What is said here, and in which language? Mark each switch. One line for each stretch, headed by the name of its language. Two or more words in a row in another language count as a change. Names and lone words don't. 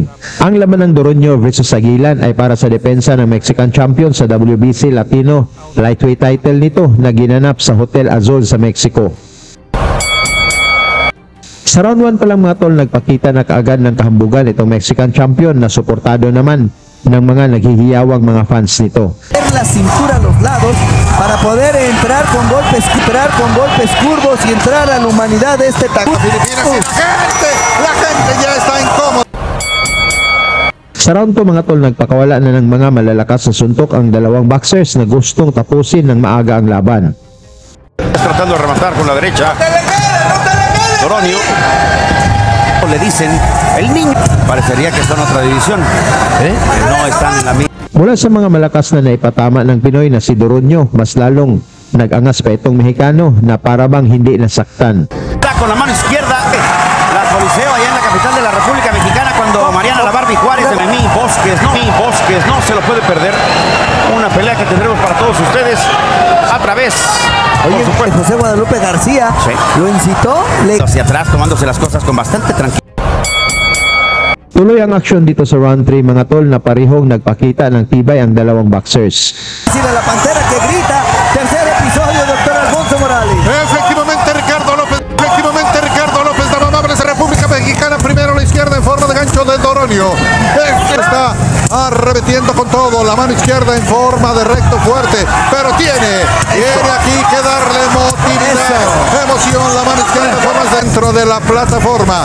Filipino: Ang laban ng Doroño versus Sagilan ay para sa depensa ng Mexican champion sa WBC Latino
English: lightweight title
Filipino: nito na ginanap sa Hotel Azul sa Mexico. Sa round 1 pa lang mga tol, nagpakita na kaagad ng kahambugan itong Mexican champion na suportado naman ng mga naghihiyawang mga fans nito.
Spanish: La cintura a los lados para poder entrar con golpes curvos y entrar a la humanidad de este taco. La gente ya está en coma.
Filipino: Sa round 2 mga tol, nagpakawala na ng mga malalakas na suntok ang dalawang boxers na gustong tapusin ng maaga ang laban.
Spanish: Tratando de rematar con la derecha. Doroño. Le dicen el niño. Parecería que está en otra división. No están en la misma.
Filipino: Mula sa mga malakas na naipatama ng Pinoy na si Doroño, mas lalong nag-angas pa itong Mexicano na parabang hindi nasaktan.
Spanish: Con la mano izquierda, la Coliseo allá en la capital de la República Mexicana cuando Mariana la Barbie Juárez de Mi Bosques, no se lo puede perder. Una pelea que tendremos para todos ustedes a través. Oye, José Guadalupe García lo incitó, hacia atrás tomándose las cosas con bastante tranquilidad.
Filipino: Tuloy ang aksyon dito sa round 3 mga tol na parehong nagpakita ng tibay ang dalawang boxers.
Spanish: La Pantera que grita, tercer episodio, doctor Alfonso Morales. Efectivamente Ricardo López de Amables, República Mexicana, primero a la izquierda en forma de gancho del Doroño. Está arremetiendo con todo, la mano izquierda en forma de recto fuerte, pero tiene aquí que darle motividad, emoción, la mano izquierda en forma dentro de la plataforma.